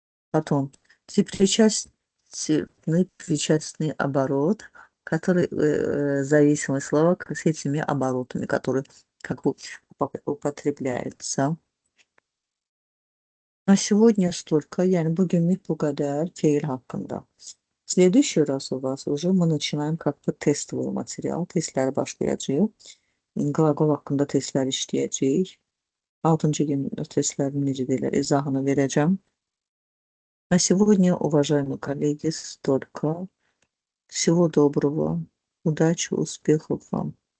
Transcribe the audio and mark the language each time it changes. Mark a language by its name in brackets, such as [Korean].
[Russian] Потом причастный оборот, который зависимое слово с этими оборотами, которые как бы употребляются. На сегодня столько. [Turkish] Yani bugünlük bu kadar fiil hakkında. [Russian] В следующий раз у вас уже мы начинаем как бы testовый материал. [Turkish] Testler başlayacak. [Azerbaijani] Qlaqol haqqında testlər işləyəcəyik. 6-cı gün testlərin necə deyirlər, izahını verəcəm. [Russian] На сегодня, уважаемые коллеги, столько. Всего доброго, удачи, успехов вам.